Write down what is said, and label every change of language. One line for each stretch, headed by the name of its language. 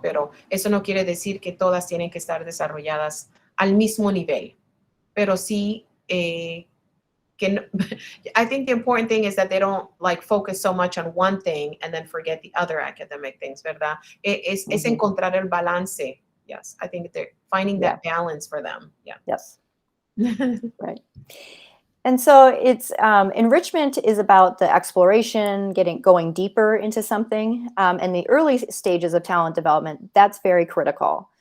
Spanish: Pero eso no quiere decir que todas tienen que estar desarrolladas al mismo nivel. Pero sí,
English: I think the important thing is that they don't like focus so much on one thing and then forget the other academic things, ¿verdad?
Spanish: Es encontrar el balance.
English: Yes, I think they're finding that balance for them. Yeah. Yes. Right. And so it's enrichment is about the exploration, going deeper into something, and the early stages of talent development, that's very critical.